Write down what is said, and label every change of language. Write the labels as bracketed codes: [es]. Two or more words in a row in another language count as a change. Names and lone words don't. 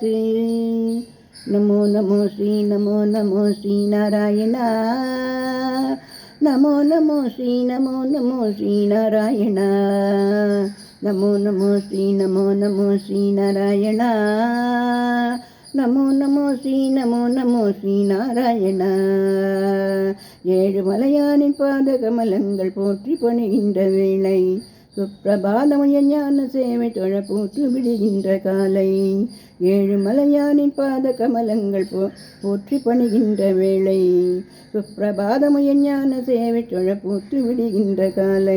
[sa] नमो नमो श्री नारायण। नमो नमो श्री नारायण। नमो नमो श्री नारायण। नमो नमो श्री नारायण। [ta] ஏழுமலையானின் பாத கமலங்கள் போற்றி பணிகின்ற வேளை, சுப்பிரபாதமய ஞான சேவை தொழ போற்று விடுகின்ற காலை. ஏழுமலையானின் பாத கமலங்கள் போற்றி பணிகின்ற வேளை, சுப்பிரபாதமய ஞான சேவை தொழ போற்று விடுகின்ற காலை.